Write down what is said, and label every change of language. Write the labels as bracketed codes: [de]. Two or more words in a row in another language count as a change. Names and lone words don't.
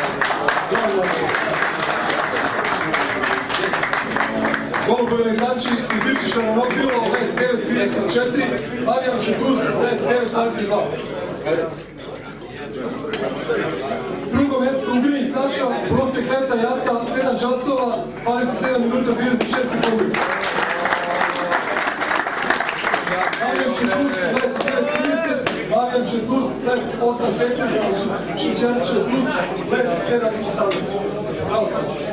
[sr] Golubovi letači i Dičiša na Nokilo, let 9.34, Mavijan Četuz, let 9.22. Drugo mjesto Ugrinjić Saša, prosjek leta i jata 7 časova, 27 minuta, 36 sekundi. Mavijan Četuz, let 9.30, Mavijan Četuz, let 8.15, Šičan Četuz, let 7.18. Bravo sam.